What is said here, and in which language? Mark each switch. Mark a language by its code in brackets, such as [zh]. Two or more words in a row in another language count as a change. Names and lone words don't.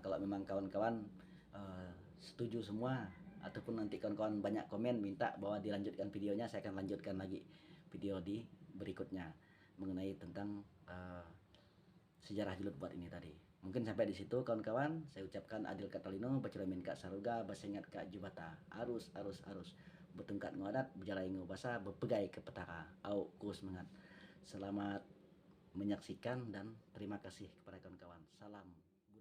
[id] Kalau memang kawan-kawan setuju semua ataupun nanti kawan-kawan banyak komen minta bahwa dilanjutkan videonya, saya akan lanjutkan lagi video di berikutnya mengenai tentang sejarah Julud Buat ini tadi. Mungkin sampai di situ kawan-kawan. Saya ucapkan [knx] adil katalino, baciramin kak saruga, basengat kak jubata, arus arus arus, betungkat ngadat, berjalai ngobasa, bepegai ke petaka, au kus mengat. [id] Selamat menyaksikan dan terima kasih kepada kawan-kawan. Salam.